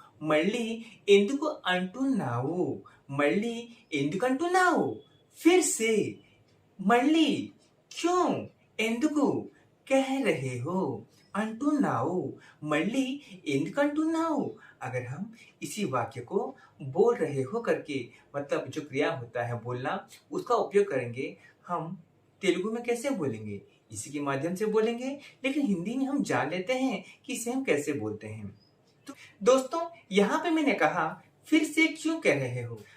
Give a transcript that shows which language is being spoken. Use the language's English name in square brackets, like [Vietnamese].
[Telugu] मल्ली ఎందుకు అంటున్నావు? मल्ली ఎందుకు అంటున్నావు? [Hindi] फिर से [Telugu] मल्ली [Hindi] क्यों [Telugu] ఎందుకు [Hindi] कह रहे हो? [Telugu] అంటున్నావు. मल्ली ఎందుకు అంటున్నావు? [Hindi] अगर हम इसी वाक्य को बोल रहे हो करके, मतलब जो क्रिया होता है बोलना, उसका उपयोग करेंगे, हम तेलुगु में कैसे बोलेंगे? इसी के माध्यम से बोलेंगे, लेकिन हिंदी में हम जान लेते हैं कि इसे हम कैसे बोलते हैं. तो दोस्तों, यहाँ पे मैंने कहा फिर से क्यों कह रहे हो.